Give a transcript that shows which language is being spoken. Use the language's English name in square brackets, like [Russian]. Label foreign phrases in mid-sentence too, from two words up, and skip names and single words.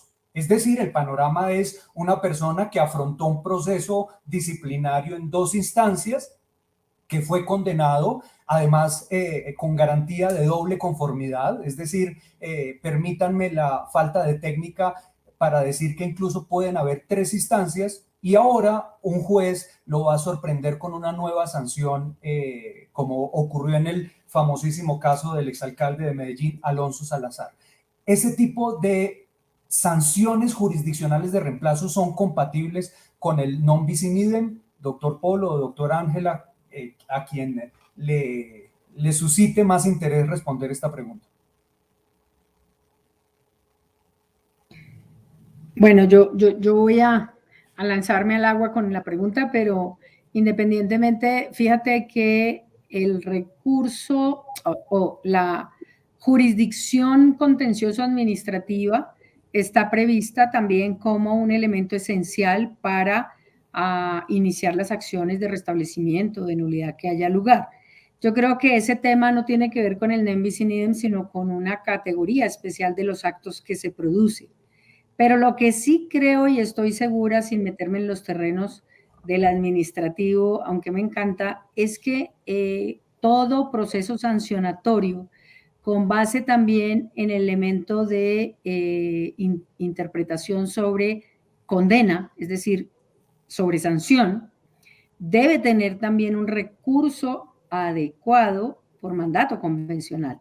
[Spanish] Es decir, el panorama es una persona que afrontó un proceso disciplinario en 2 instancias, que fue condenado, además con garantía de doble conformidad, es decir, permítanme la falta de técnica para decir que incluso pueden haber 3 instancias y ahora un juez lo va a sorprender con una nueva sanción, como ocurrió en el famosísimo caso del exalcalde de Medellín, Alonso Salazar. Ese tipo de sanciones jurisdiccionales de reemplazo son compatibles con el [Latin] non bis in idem, [Spanish] doctor Polo o doctora Ángela, a quien le suscite más interés responder esta pregunta. Bueno, yo voy a lanzarme al agua con la pregunta, pero independientemente, fíjate que el recurso o la jurisdicción contencioso administrativa está prevista también como un elemento esencial para iniciar las acciones de restablecimiento, de nulidad que haya lugar. Yo creo que ese tema no tiene que ver con el [Latin] nem bis in idem, [Spanish] sino con una categoría especial de los actos que se producen. Pero lo que sí creo y estoy segura, sin meterme en los terrenos del administrativo, aunque me encanta, es que todo proceso sancionatorio, con base también en el elemento de interpretación sobre condena, es decir, sobre sanción, debe tener también un recurso adecuado por mandato convencional.